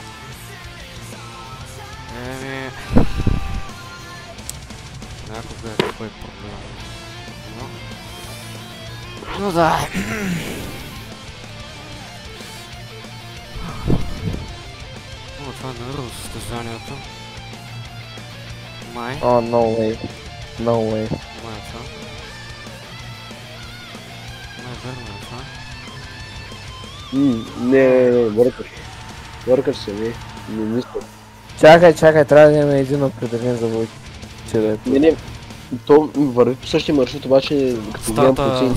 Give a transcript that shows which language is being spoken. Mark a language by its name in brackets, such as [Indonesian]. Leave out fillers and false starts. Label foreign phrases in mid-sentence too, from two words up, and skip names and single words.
[Bulgarian] Еми... Някога е такой проблем. Но да. О, това е на състезанието. Май. О, [English] no way. No way. [Bulgarian] Май е това. Май верно е това. Не, бъркаш. Бъркаш се, не мисля. Чакай, трябва да имаме един определен завод. Че да е това. Не, то върви по същия маршрут, обаче като гледам проценти.